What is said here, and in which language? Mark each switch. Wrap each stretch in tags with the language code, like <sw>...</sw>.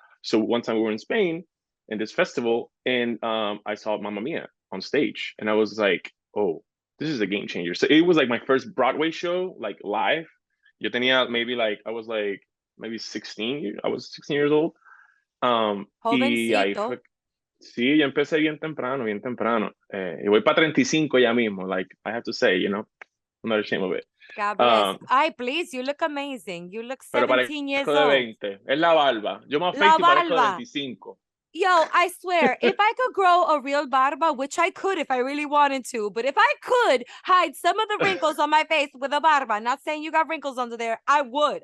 <en>So one time we were in Spain in this festival, and I saw Mamma Mia on stage, and I was like, oh, this is a game changer. So it was like my first Broadway show, like live.</en> <es>Yo tenía</es> <en>I was like maybe 16. I was 16 years old.</en> <es>Y ahí fue. Sí, yo empecé bien temprano, bien temprano. Y voy para 35 ya mismo.</es> <en>Like, I have to say, I'm not ashamed of it. God bless. Please, you look amazing. You look 17 years old.</en> <es>De 20. Es la barba. Yo me afeito y parezco de 25.</es> <en>Yo, I swear, if I could grow a real barba, which I could if I really wanted to, but if I could hide some of the wrinkles on my face with a barba, not saying you got wrinkles under there, I would.</en>